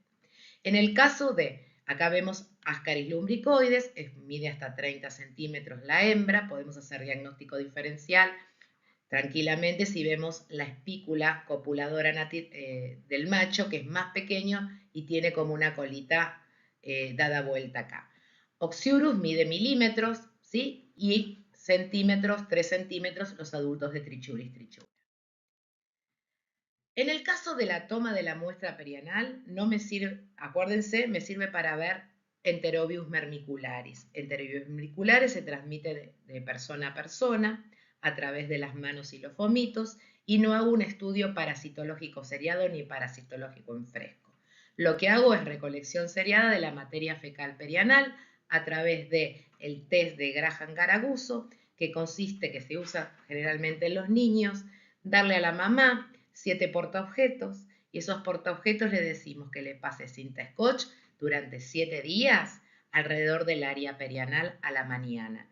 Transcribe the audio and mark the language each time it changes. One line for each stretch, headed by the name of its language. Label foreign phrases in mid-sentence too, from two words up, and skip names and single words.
Spanish: En el caso de, acá vemos Ascaris lumbricoides, mide hasta 30 centímetros la hembra, podemos hacer diagnóstico diferencial tranquilamente si vemos la espícula copuladora del macho, que es más pequeño y tiene como una colita dada vuelta acá. Oxyurus mide milímetros, ¿sí? Y centímetros, 3 centímetros, los adultos de Trichuris trichura. En el caso de la toma de la muestra perianal, no me sirve, acuérdense, me sirve para ver Enterobius vermicularis. Enterobius vermicularis se transmite de persona a persona a través de las manos y los vómitos y no hago un estudio parasitológico seriado ni parasitológico en fresco. Lo que hago es recolección seriada de la materia fecal perianal a través del test de Graham-Garaguso, que consiste, que se usa generalmente en los niños, darle a la mamá 7 portaobjetos y esos portaobjetos le decimos que le pase cinta scotch durante 7 días alrededor del área perianal a la mañana.